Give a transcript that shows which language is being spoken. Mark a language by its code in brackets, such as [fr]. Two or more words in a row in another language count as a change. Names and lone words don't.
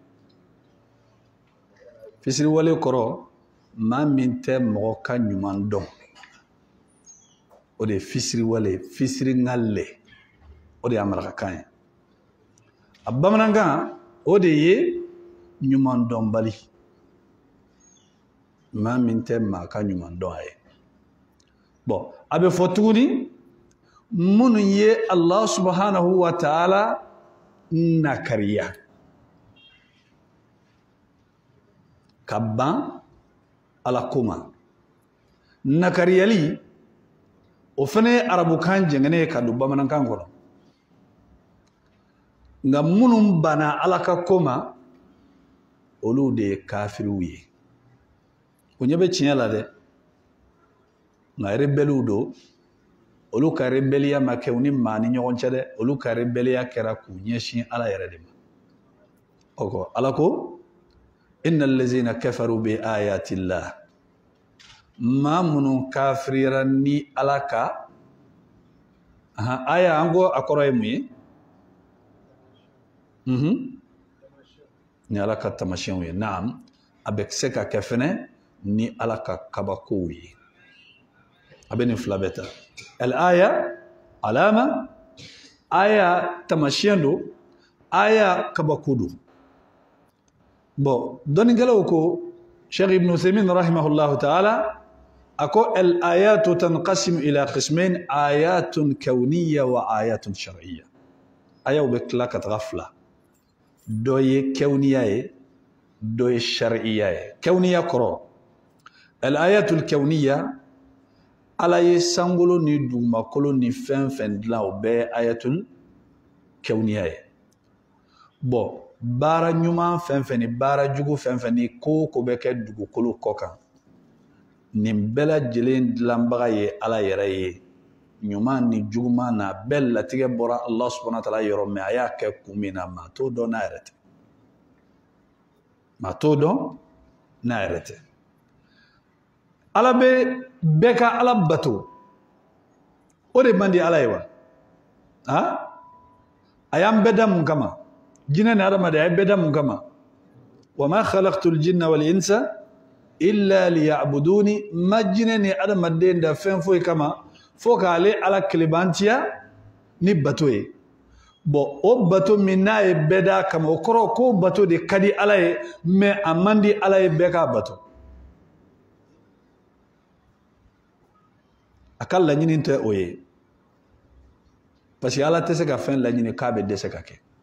[bm] fisiriwale kɔrɔ maa min tɛ mɔgɔ ka ɲuman dɔn o de ye fisiriwale fisiringale o de y'a marakakan ye a bamanankan o de ye ɲuman dɔnbali maa min tɛ maa ka ɲuman dɔn a ye bon a bɛ fɔ tuguni minnu ye [ar] الله سبحانه وتعالى [bm] nakariya ka ban ala ko ma nakariyali o fana ye arabukan jɛngɛnen ka don bamanankan kɔnɔ nka minnu banna ala ka ko ma olu de ye kafiriw ye o ɲɛ bɛ tiɲɛ la dɛ nka rebelliw don olu ka rebelliya ma kɛ u ni maa ni ɲɔgɔn cɛ dɛ olu ka rebelliya kɛra k'u ɲɛsin ala yɛrɛ de ma o kɔ ala ko [ar] إن الذين كفروا بآيات الله [bm] maa minnu kafiriyara ni ala ka aya an ko a kɔrɔ ye mun ye ni ala ka tamasiyɛnw ye naam a bɛ se ka kɛ fɛnɛ ni ala ka kabakow ye a bɛ nin fila bɛɛ ta al-aya alama aya tamasiyɛn don aya kabako don bon dɔnnikɛlaw ko Sheikh Ibn Uthaymin [ar] رحمه الله تعالى [bm] ako [ar] الآيات تنقسم إلى قسمين آيات كونية وآيات شرعية [bm] ayaw bɛ tila ka taga fila dɔ ye kawniya ye dɔ ye shar'iyya ye kawniya kɔrɔ [ar] الآيات الكونية [bm] ala ye sankolo ni dugumakolo ni fɛn fɛn dilan o bɛɛ ye [ar] الآيات الكونية [bm] ye bon baara ɲuman fɛn fɛn ni baara jugu fɛn fɛn ni ko ko bɛ kɛ dugukolo kɔ kan nin bɛɛ lajɛlen dilanbaga ye ala yɛrɛ ye ɲuman ni juguman na bɛɛ latigɛ bɔra [ar] الله سبحانه وتعالى [bm] yɔrɔ mɛ a y'a kɛ kun min na maa t'o dɔn n'a yɛrɛ tɛ maa t'o dɔn n'a yɛrɛ tɛ ala bɛ bɛɛ ka ala bato o de man di ala ye wa a y'an bɛɛ da mun kama jinɛ ni adamaden a ye bɛɛ da mun kama wa [ar] ما خلقت الجن والإنس إلا ليعبدون [bm] ma jinɛ ni adamaden da fɛn foyi kama fo k'ale ala kelebantiya ni bato ye bon o bato min n'a ye bɛɛ da kama o kɔrɔ ko bato de ka di ala ye mais a man di ala ye bɛɛ k'a bato a ka laɲini tɛ o ye parce que ala tɛ se ka fɛn laɲini k'a bɛ dɛsɛ ka kɛ